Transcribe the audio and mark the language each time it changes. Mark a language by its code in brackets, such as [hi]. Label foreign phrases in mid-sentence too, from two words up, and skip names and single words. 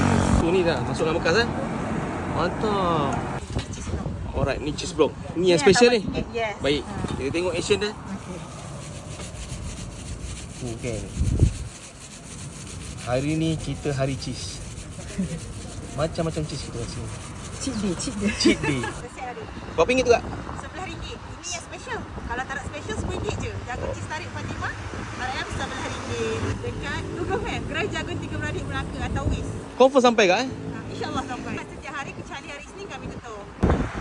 [ms] So ni dah masuk dalam bekas Mantap. [en] Cheese block. Alright, ni cheese block. [ms] Ni yang Ni special ni. yang tambah RM1, yes. Baik. Kita tengok action dia. Okey. Okay. Hari ni kita hari cheese. Macam-macam cheese kita rasa. [en] Cheat day, cheat day. Cheat day. [ms] Resep ada. Berapa ringgit tu kak? RM11. Ini yang special. Kalau tak nak special, RM10 je. Jagung cheese tarik Fatimah, RM11. Dekat Google Map, Gerai Jagung Tiga Beradik Melaka atau WIS. Confirm sampai kak InsyaAllah sampai. Setiap hari kecuali hari Isnin kami tutup.